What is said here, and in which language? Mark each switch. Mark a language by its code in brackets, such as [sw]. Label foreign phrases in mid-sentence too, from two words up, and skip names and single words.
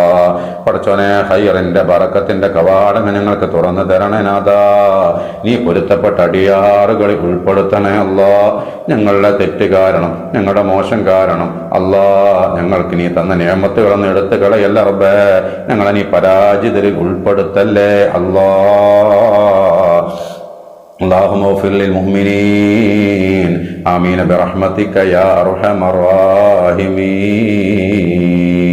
[ml] പടച്ചോനെ, ഹൈറിന്റെ ബറക്കത്തിന്റെ കവാടങ്ങൾ ഞങ്ങൾക്ക് തുറന്നു തരണേ നാദാ. നീ പൊരുത്തപ്പെട്ട അടിയാറുകളിൽ ഉൾപ്പെടുത്തണേ അല്ലാ. ഞങ്ങളുടെ തെറ്റ് കാരണം, ഞങ്ങളുടെ മോശം കാരണം അല്ലാ, ഞങ്ങൾക്ക് നീ തന്ന നിയമത്തുകളൊന്നും എടുത്തു കളയല്ല റബ്ബേ. ഞങ്ങളെ നീ പരാജിതരിൽ ഉൾപ്പെടുത്തല്ലേ അല്ലാ. [ar] اللهم اغفر للمؤمنين آمين برحمتك يا أرحم الراحمين.